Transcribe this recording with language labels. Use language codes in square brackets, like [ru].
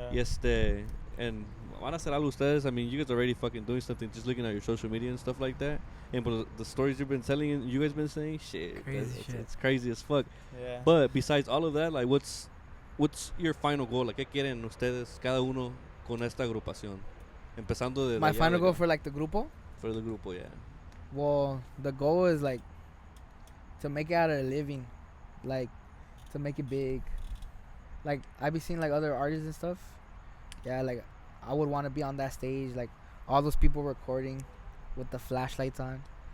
[en] Y and [es] van a hacer algo ustedes, [en] I mean, you guys are already fucking doing something, just looking at your social media and stuff like that. And but the stories you've been telling, you guys been saying, shit, Crazy shit. it's crazy as fuck. Yeah. But besides all of that, like what's your final goal? [es] Like, ¿qué quieren ustedes, cada uno, con esta agrupación? Empezando de [en] My [es] allá [en] final goal for like the grupo. for the grupo, yeah. Well, the goal is like to make it out of a living, like to make it big. Like I be seeing like other artists and stuff. Yeah, like I would want to be on that stage, like all those people recording with the flashlights on.